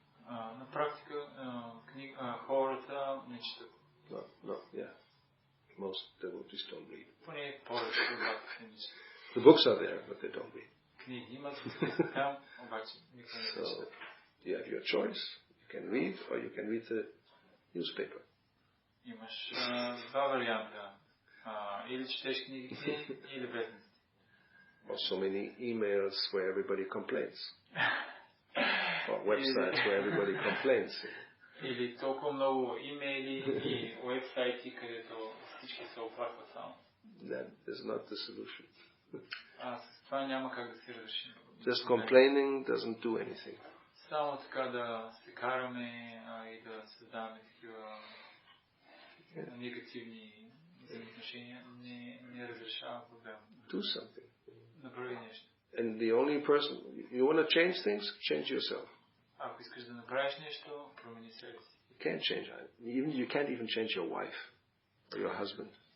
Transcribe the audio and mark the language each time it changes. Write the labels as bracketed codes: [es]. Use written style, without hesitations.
[bg] На практика хората не четат. [en] Most devotees don't read. [bg] Поне повечето обаче не четат. [en] The books are there, but they don't read. [bg] Книги имат, там обаче никой не четат. [en] You have your choice. You can read or you can read the newspaper. [bg] Имаш два варианта. Или четеш книгите, или вестниците. [en] Or so many emails where everybody complains. Or websites where everybody complains. [bg] Или толкова много имейли и уебсайти, където всички се оплакват само. [en] That is not the solution. [bg] С това няма как да се разрешим. [en] Just complaining doesn't do anything. [bg] Само така да се караме и да създаваме такива негативни отношения не разрешава проблема. [en] Do something. [bg] Направи нещо. [en] And the only person, you want to change things, change yourself. [bg] Ако искаш да направиш нещо, промени себе си. [en] You can't change. You can't even change your wife or your husband.